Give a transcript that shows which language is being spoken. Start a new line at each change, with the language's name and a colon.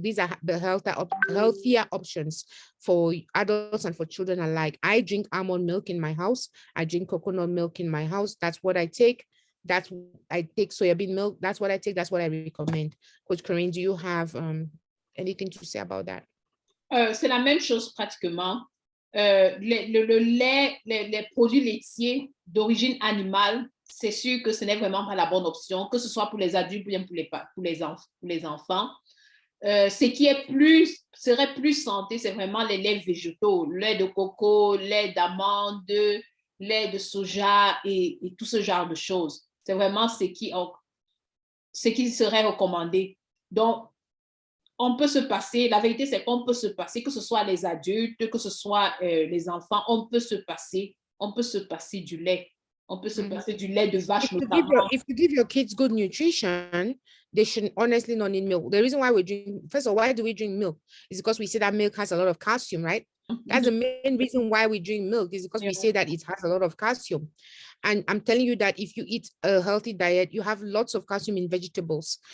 English: These are the healthier options for adults and for children alike. I drink almond milk in my house. I drink coconut milk in my house. That's what I take. I take soybean milk. That's what I take. That's what I recommend. Coach Corinne, do you have anything to say about that?
French: C'est la même chose pratiquement. Le lait, les produits laitiers d'origine animale, c'est sûr que ce n'est vraiment pas la bonne option, que ce soit pour les adultes ou bien pour les enfants. Ce qui est serait plus santé, c'est vraiment les laits végétaux, lait de coco, lait d'amande, lait de soja et tout ce genre de choses. C'est vraiment ce qui serait recommandé. Donc, on peut se passer, la vérité c'est qu'on peut se passer, que ce soit les adultes, que ce soit les enfants, on peut se passer du lait. On peut se passer du lait de vache notamment.
English: If you give your kids good nutrition, they should honestly not need milk. The reason why we drink, first of all, why do we drink milk? Is because we say that milk has a lot of calcium, right? That's the main reason why we drink milk, is because we say that it has a lot of calcium. And I'm telling you that if you eat a healthy diet, you have lots of calcium in vegetables.